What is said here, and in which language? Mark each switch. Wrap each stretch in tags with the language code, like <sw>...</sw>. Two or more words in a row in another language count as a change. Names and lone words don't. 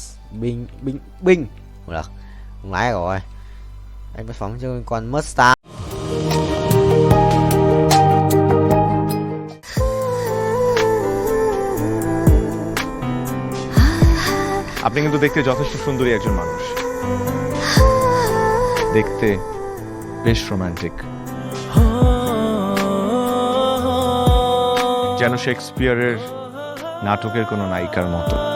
<vi>Binh. Không được, không lái rồi. Anh bất phóng cho con Mustang.</vi> <bn>আপনি কিন্তু দেখতে যথেষ্ট সুন্দরী একজন মানুষ, দেখতে বেশ রোমান্টিক, যেন শেক্সপিয়ারের নাটকের কোনো নায়িকার মতো।</bn>